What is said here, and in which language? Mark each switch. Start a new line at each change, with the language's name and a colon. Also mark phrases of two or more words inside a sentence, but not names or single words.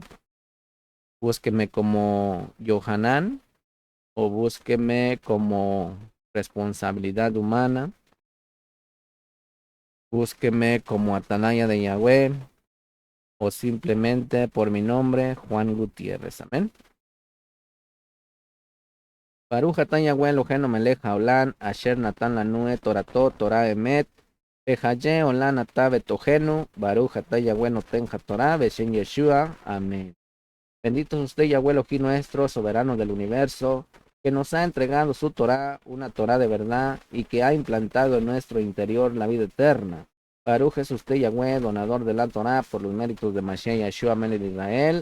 Spanish: Búsqueme como Yohanan o búsqueme como Responsabilidad Humana. Búsqueme como Atalaya de Yahweh o simplemente por mi nombre, Juan Gutiérrez. Amén.
Hebrew: ברוך אתה יהוה אלוהינו מלך העולם אשר נתן לנו את תורתו תורת אמת וחיי עולם נטע בתוכנו ברוך אתה יהוה נותן התורה בשם ישוע.
Spanish: Amén. Bendito es usted, Yahweh Elohim nuestro, soberano del universo, que nos ha entregado su Torah, una Torah de verdad, y que ha implantado en nuestro interior la vida eterna. Baruch es usted, Yahweh, donador de la Torah, por los méritos de
Hebrew: משיח ישוע,
Spanish: Melech de Israel.